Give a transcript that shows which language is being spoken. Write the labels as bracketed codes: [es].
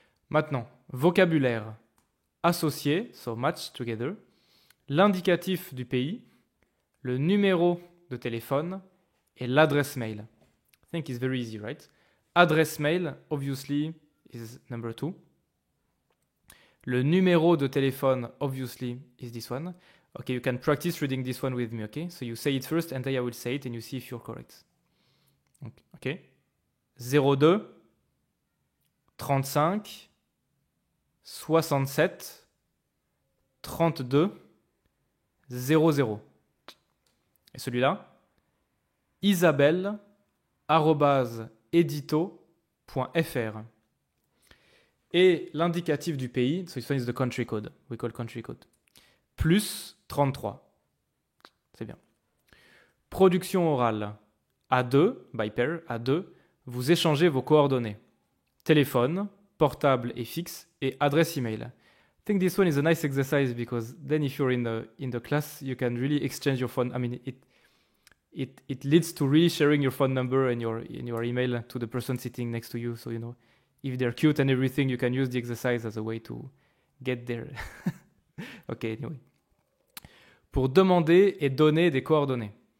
[fr] Maintenant, vocabulaire associé, [en] so match together, [fr] l'indicatif du pays, le numéro de téléphone et l'adresse mail. [en] I think it's very easy, right? Adresse mail, obviously, is number 2. [fr] Le numéro de téléphone, [en] obviously, is this one. Okay, you can practice reading this one with me, okay? So you say it first and then I will say it and you see if you're correct. Okay? 02 35 67 32 00. [fr] Et celui-là, isabelle@edito.fr. Et l'indicatif du pays, [en] so this one is the country code. We call country code. [fr] Plus 33. C'est bien. Production orale. À 2, [en] by pair, [fr] à 2, vous échangez vos coordonnées. Téléphone, portable et fixe, et adresse email. [en] I think this one is a nice exercise because then if you're in the class, you can really exchange your phone. I mean, it leads to really sharing your phone number and your email to the person sitting next to you. So, if they're cute and everything, you can use the exercise as a way to get there. Okay, anyway. [fr] Pour demander et donner des coordonnées.